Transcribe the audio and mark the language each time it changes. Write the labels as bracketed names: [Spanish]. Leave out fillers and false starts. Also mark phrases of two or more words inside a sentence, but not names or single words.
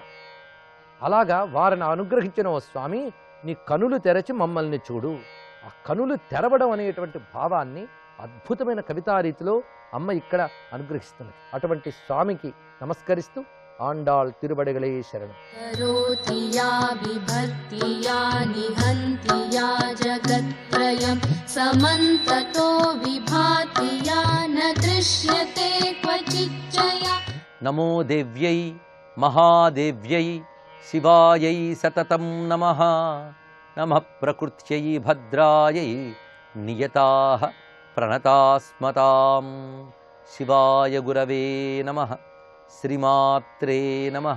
[Telugu] అలాగా వారిని అనుగ్రహించిన ఓ స్వామి, నీ కనులు తెరచి మమ్మల్ని చూడు. ఆ కనులు తెరవడం అనేటువంటి భావాన్ని అద్భుతమైన కవితా రీతిలో అమ్మ ఇక్కడ అనుగ్రహిస్తున్నది. అటువంటి స్వామికి నమస్కరిస్తూ [Tamil] ஆண்டாள் திருவடிகளே சரணம். [Sanskrit] करोति या विभक्ति या निहन्ति या जगत्त्रयं समन्ततो विभाति या न दृश्यते क्वचिच्चया. నమో దేవ్యై మహాదేవ్యై శివాయై సతతం నమః. నమః ప్రకృత్యై భద్రాయై నియతాః ప్రణతాస్మతాం. శివాయ గురవే నమః. శ్రీమాత్రే నమః.